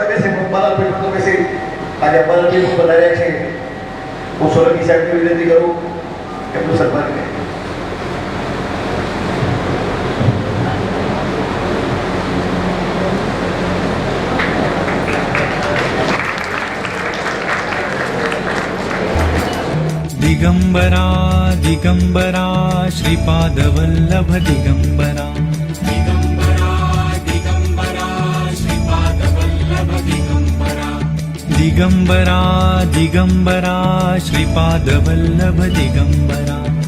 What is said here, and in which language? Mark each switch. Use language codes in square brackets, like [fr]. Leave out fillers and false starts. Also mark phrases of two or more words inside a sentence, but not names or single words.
[gu] કે છે બાલાભાઈ તો કે છે આજે બાલાભાઈ બનાવ્યા છે. હું સોલંકી સાહેબની વિનંતી કરું એમનું સન્માન કરે. [mr] दिगंबरा दिगंबरा श्रीपादवल्लभ दिगंबरा, दिगंबरा दिगंबरा श्रीपादवल्लभ दिगंबरा,